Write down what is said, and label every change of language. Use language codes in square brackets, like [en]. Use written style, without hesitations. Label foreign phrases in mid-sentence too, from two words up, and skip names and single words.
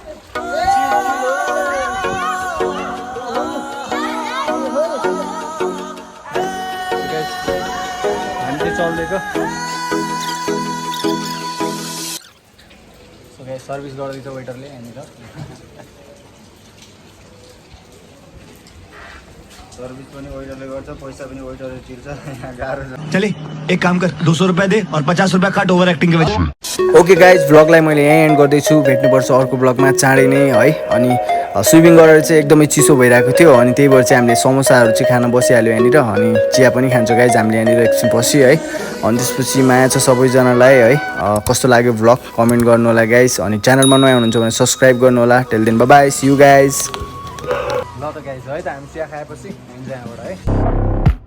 [ne] हामी चाहिँ चल्दिएको सर्भिस गर्दैछ वेटरले यहाँनिर सर्भिस पनि वेटरले गर्छ पैसा पनि वेटरले तिर्छ यहाँ गाह्रो छ [hi] चले एक काम कर 200 रुपया दे और 50 रुपया काट ओभर एक्टिंग के वजह [en] okay guys [ne] भ्लगलाई मैले यहीँ एन्ड गर्दैछु भेट्नुपर्छ अर्को भ्लगमा चाँडै नै है अनि स्विमिङ गरेर चाहिँ एकदमै चिसो भइरहेको थियो अनि त्यही भएर चाहिँ हामीले समोसाहरू चाहिँ खान बसिहाल्यो यहाँनिर अनि चिया पनि खान्छौँ गाइज हामीले यहाँनिर एकछिन पछि है अनि त्यसपछि माया छ सबैजनालाई है कस्तो लाग्यो भ्लग कमेन्ट गर्नु होला गाइज अनि च्यानलमा नयाँ हुनुहुन्छ भने सब्सक्राइब गर्नु होला [en] till then bye see you guys [ne] ल त गाइज है त हामी चिया खाएपछि हामी यहाँबाट है